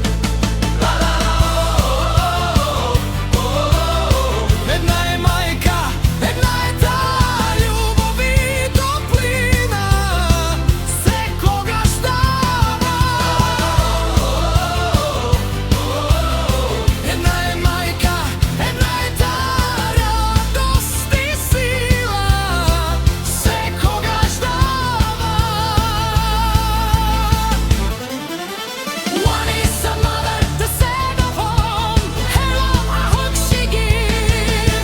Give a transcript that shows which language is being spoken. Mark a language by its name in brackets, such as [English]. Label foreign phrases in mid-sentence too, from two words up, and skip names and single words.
[Macedonian] Една е мајка, една е таа љубов и топлина, секогаш дава. Една е мајка, една е таа радост и сила, секогаш дава. [English] One is a mother, the set of home, her love a hug she gives.